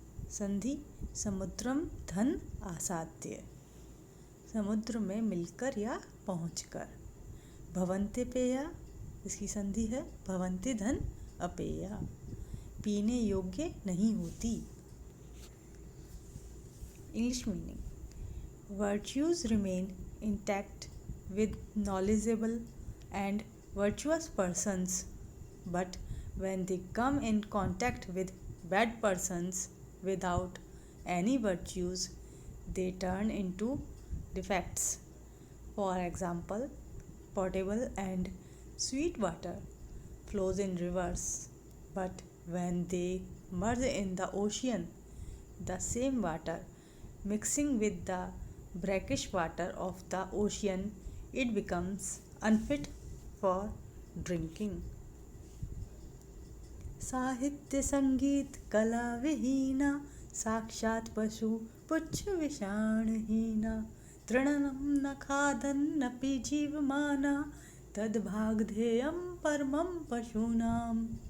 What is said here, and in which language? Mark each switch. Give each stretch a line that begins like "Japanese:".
Hindi: संधि
Sanskrit: समुद्रम धन आसाद्य
Hindi: समुद्र में मिलकर या पहुंचकर,
Sanskrit: भवन्ति पेया
Hindi: इसकी संधि है
Sanskrit: भवन्ति धन अपेया
Hindi: पीने योग्य नहीं होती।
English: English meaning. Virtues remain intact with knowledgeable and virtuous persons, but when they come in contact with bad persons without any virtues, they turn into defects. For example, potable and sweet water flows in rivers, but when they merge in the ocean, the same water mixing with the brackish water of the ocean, it becomes unfit for drinking.
Sanskrit: साहित्य संगीत कला विहीना साक्षात् पशु पुच्छ विषाणहीना तृणनं न खादन्नपि जीवमाना तद्भागधेयं परमं पशूनाम्।